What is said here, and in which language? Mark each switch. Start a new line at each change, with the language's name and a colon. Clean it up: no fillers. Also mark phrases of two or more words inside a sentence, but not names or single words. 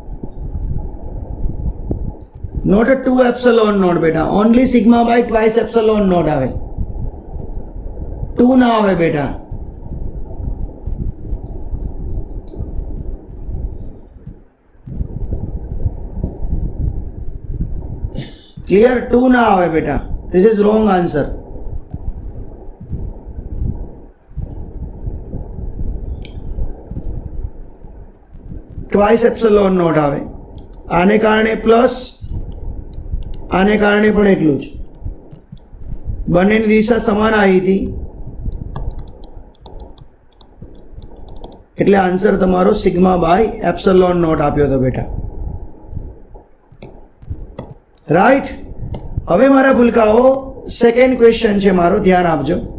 English: Not a 2 epsilon naught बेटा, only sigma by twice epsilon naught
Gujarati: આવે, 2 ના આવે બેટા.
English: Clear?
Gujarati: 2 ના આવે બેટા.
English: This is wrong answer. twice epsilon naught
Gujarati: આવે, આને કારણે પ્લસ, આને કારણે પણ एटલું જ, બંનેની દિશા સમાન આવી હતી, એટલે આન્સર તમારો
English: sigma by epsilon naught
Gujarati: આપ્યો હતો બેટા. રાઈટ. હવે મારા ભૂલકાઓ
English: second question
Gujarati: છે મારો, ધ્યાન આપજો.